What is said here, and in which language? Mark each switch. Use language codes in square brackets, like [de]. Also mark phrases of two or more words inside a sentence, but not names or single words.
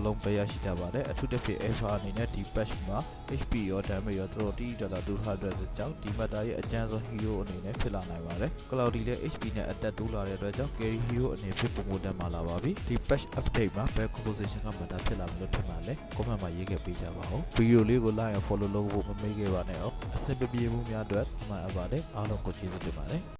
[my] လုံးပဲရရှိထားပါတယ်။အထူးသဖြင့် Alpha အနေနဲ့ဒီ patch မှာ HP ရော damage ရောတော်တော်တိတိတတ်200ကြောင့်ဒီမတ်တာရဲ့အကျန်းဆုံး hero အနေနဲ့ဖြစ်လာနိုင်ပါတယ်။ Cloudy လည်း HP နဲ့အတက်တိုးလာတဲ့အတွက်ကြောင့် [en] carry hero [my] အနေဖြင့်ပုံပေါ်တက်မှာလာပါပြီ။ဒီ [en] patch update [my] မှာဘယ် composition ကမတ်တာဖြစ်လာမလို့ထင်ပါလဲ။ comment မှာရေးခဲ့ပေးကြပါဦး။ video လေးကို [en] like and follow [my] လုပ်ဖို့မမေ့ခဲ့ပါနဲ့။အဆင်ပြေမှုများအတွက်မှန်အပ်ပါတယ်။အားလုံးကိုကျေးဇူးတင်ပါတယ်။